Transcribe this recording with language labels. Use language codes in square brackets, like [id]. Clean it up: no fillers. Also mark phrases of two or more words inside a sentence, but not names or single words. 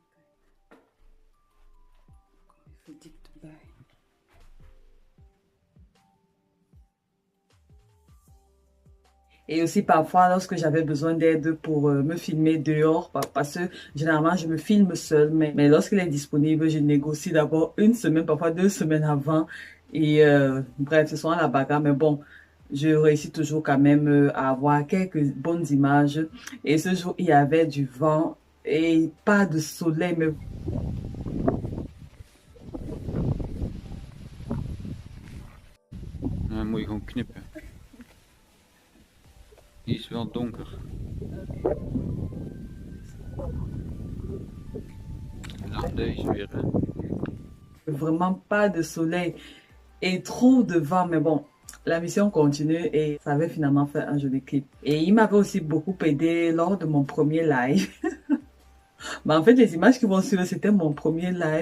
[fr] Et aussi parfois, lorsque j'avais besoin d'aide pour me filmer dehors, parce que généralement, je me filme seule, mais lorsqu'il est disponible, je négocie d'abord une semaine, parfois 2 semaines avant. Et bref, ce sont à la bagarre, mais bon, je réussis toujours quand même à avoir quelques bonnes images. Et ce jour, il y avait du vent et pas de soleil, mais [nl] Dan moet je gewoon knippen. Die is wel donker. En dan deze weer, hè. [fr] vraiment pas de soleil et trop de vent. Mais bon, la mission continue et ça avait finalement fait un joli clip. Et il m'avait aussi beaucoup aidé lors de mon premier live. Mais en fait, les images qui vont suivre, c'était mon premier live.